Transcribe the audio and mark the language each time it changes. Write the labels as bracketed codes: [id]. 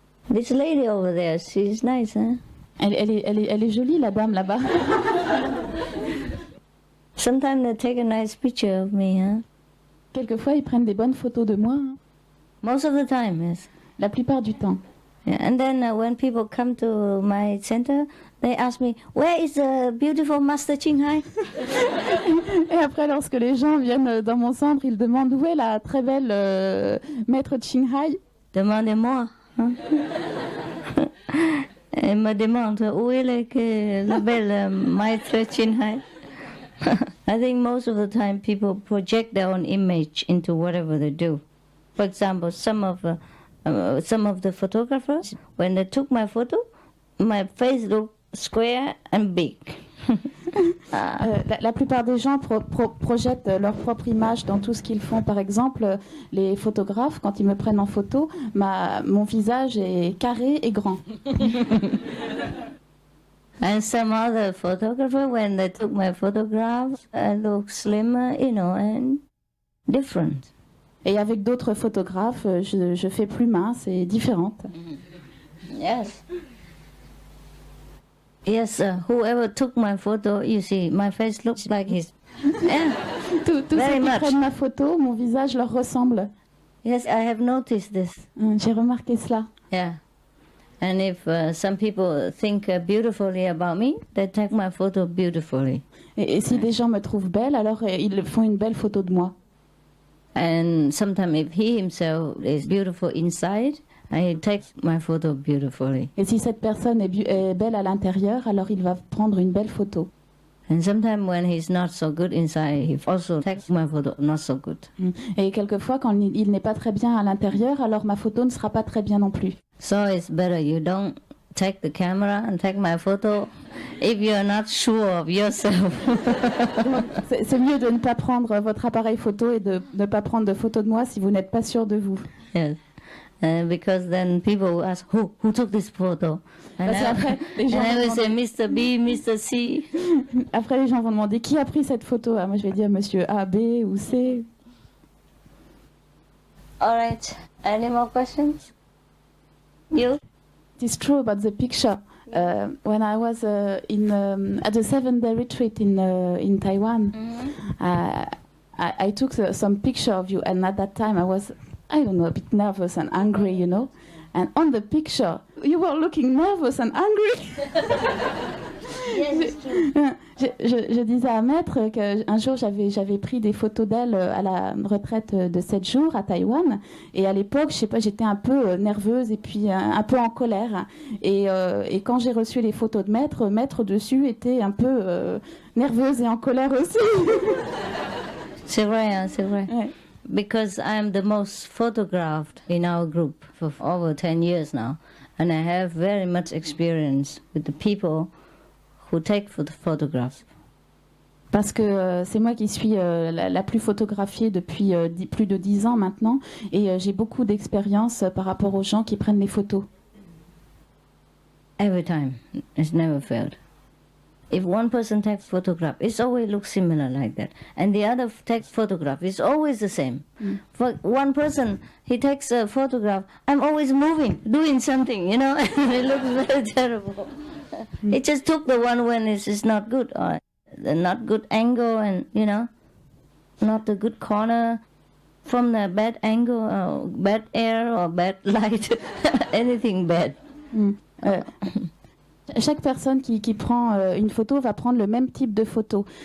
[en] This lady over there, she's nice, huh? [fr] Elle est jolie, la dame là-bas. [en] Sometimes they take a nice picture of me, huh? [fr] Quelquefois, ils prennent des bonnes photos de moi. [en] Most of the time, yes. [fr] La plupart du temps. [en] Yeah. And then when people come to my center, they ask me, where is the beautiful Master Ching Hai? [fr] Et après, lorsque les gens viennent dans mon centre, ils demandent où est la très belle maître Ching Hai. Demandez-moi. Hein? Elle me demande où est la belle maître Ching Hai. [en] I think most of the time people project their own image into whatever they do. For example, some of some of the photographers, when they took my photo, my face looked square and big. [fr] La plupart des gens projettent leur propre image dans tout ce qu'ils font. Par exemple, les photographes, quand ils me prennent en photo, mon visage est carré et grand. [en] And some other photographer, when they took my photographs, I look slimmer, and different. [fr] Et avec d'autres photographes, je fais plus mince et différente. [en] Yes. Yes, whoever took my photo, you see, my face looks like his. Yeah, [fr] Tous ceux [en] very much. [fr] prennent ma photo, mon visage leur ressemble. [en] Yes, I have noticed this. [fr] J'ai remarqué cela. [en] Yeah. And if some people think beautifully about me, they take my photo beautifully. [fr] Et si des gens me trouvent belle, alors ils font une belle photo de moi. [en] And sometimes if he himself is beautiful inside, he takes my photo beautifully. [fr] Et si cette personne est belle à l'intérieur, alors il va prendre une belle photo. [en] And sometimes when he's not so good inside, he also takes my photo not so good. [fr] Et quelquefois, quand il n'est pas très bien à l'intérieur, alors ma photo ne sera pas très bien non plus. [en] So it's better you don't take the camera and take my photo if you're not sure of yourself. [fr] C'est mieux de ne pas prendre votre appareil photo et de ne pas prendre de photos de moi si vous n'êtes pas sûr de vous. [en] Yes. Because then people will ask, who took this photo? And [fr] Parce qu'après, les gens [en] I [fr] vont [en] will say, [fr] demander- [en] Mr. B, Mr. C. [fr] après, les gens vont demander qui a pris cette photo. Ah, moi, je vais dire monsieur A, B ou C. [en] All right. Any more questions? You? It is true about the picture. When I was at the 7-day retreat in Taiwan, I took some picture of you, and at that time I was, I don't know, a bit nervous and angry, And on the picture, you were looking nervous and angry. Yes, it's true. [fr] Je disais à Maître qu'un jour j'avais pris des photos d'elle à la retraite de 7 jours à Taïwan, et à l'époque, je sais pas, j'étais un peu nerveuse et puis un peu en colère, et quand j'ai reçu les photos de Maître dessus était un peu nerveuse et en colère aussi. C'est vrai, hein, c'est vrai. Ouais. [en] Because I'm the most photographed in our group for over 10 years now. And I have very much experience with the people who take photographs. [fr] Parce que c'est moi qui suis la plus photographiée depuis plus de 10 ans maintenant, et j'ai beaucoup d'expérience par rapport aux gens qui prennent les photos. [en] Every time. It's never failed. If one person takes photograph, it always looks similar like that. And the other takes photograph, it's always the same. For one person, he takes a photograph, I'm always moving, doing something, it looks very terrible. It just took the one when it's not good, or the not good angle, and, not the good corner, from the bad angle, or bad air, or bad light, anything bad. [fr] Chaque personne qui prend une photo va prendre le même type de photo.